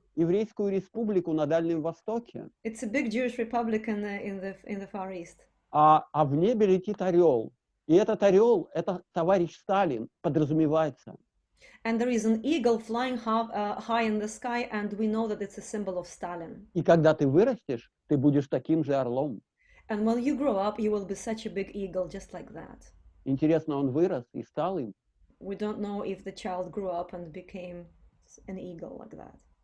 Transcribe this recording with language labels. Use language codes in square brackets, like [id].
[ru] еврейскую республику на Дальнем Востоке. [en] It's a big Jewish republic in the Far East. [ru] А в небе летит орел. И этот орел, это товарищ Сталин, подразумевается. [en] And there is an eagle flying high in the sky, and we know that it's a symbol of Stalin. [ru] И когда ты вырастешь, ты будешь таким же орлом. [en] And when you grow up, you will be such a big eagle, just like that. [ru] Интересно, он вырос и стал им. [en] We don't know if the child grew up and became an eagle like that.